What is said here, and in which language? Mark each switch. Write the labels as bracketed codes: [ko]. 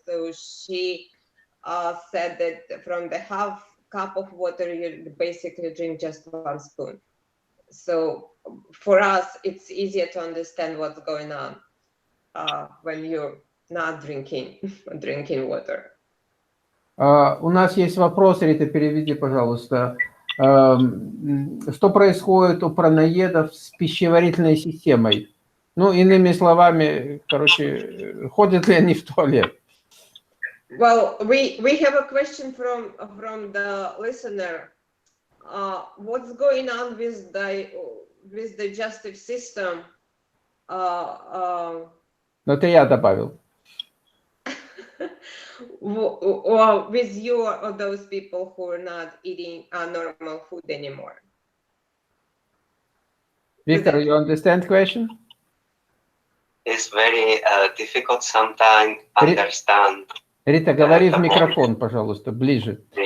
[en] So she said that from the half cup of water, you basically drink just 1 spoon. So for us, it's easier to understand what's going on when you're not drinking water. [ru] У нас есть вопрос, Рита, переведи, пожалуйста. Что происходит у праноедов с пищеварительной системой? Иными словами, ходят ли они в туалет? [en] Well, we have a question from the listener. what's going on with the digestive system? [ru] Но это я добавил. [en] With you or those people who are not eating normal food anymore. Victor, you understand question? It's very difficult sometimes understand. [ru] Рита, говори в микрофон, пожалуйста, ближе.